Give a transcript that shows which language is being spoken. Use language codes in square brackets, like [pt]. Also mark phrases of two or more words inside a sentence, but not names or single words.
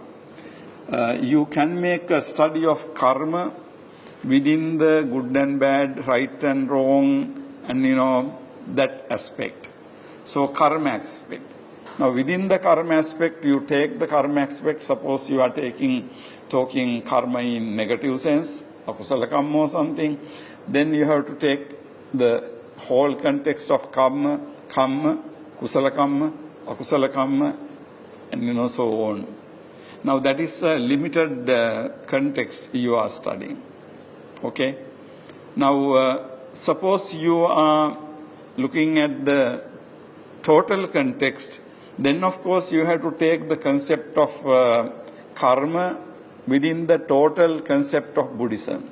[en] You can make a study of karma within the good and bad, right and wrong, and that aspect. So karma aspect. Now within the karma aspect, you take the karma aspect. Suppose you are talking karma in negative sense, [pi] akusala kamma [en] or something. Then you have to take the whole context of karma, [pi] kusala kamma, akusala kamma, [en] and so on. Now that is a limited context you are studying. Okay. Now suppose you are looking at the total context, then of course you have to take the concept of karma within the total concept of Buddhism.